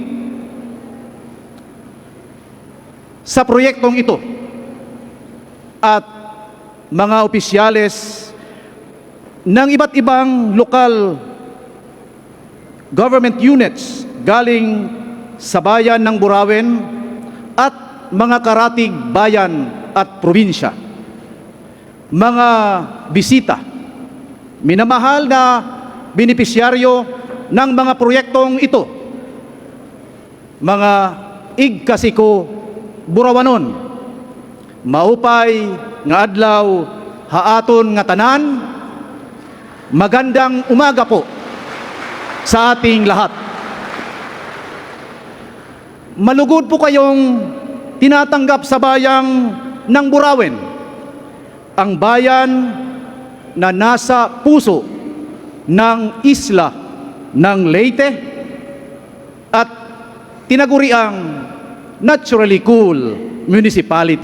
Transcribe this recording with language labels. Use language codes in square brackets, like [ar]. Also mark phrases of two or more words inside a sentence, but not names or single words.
[tl] sa proyektong ito, at mga opisyales ng iba't ibang lokal [en] government units [tl] galing sa bayan ng Burauen at mga karatig bayan at probinsya. Mga bisita, minamahal na benepisyaryo ng mga proyektong ito, mga igkasiko Burawanon, [war] maupay nga adlaw haaton nga tanan, [tl] magandang umaga po sa ating lahat. Malugod po kayong tinatanggap sa bayang ng Burauen, ang bayan na nasa puso ng isla ng Leyte at tinaguriang [en] naturally cool municipality.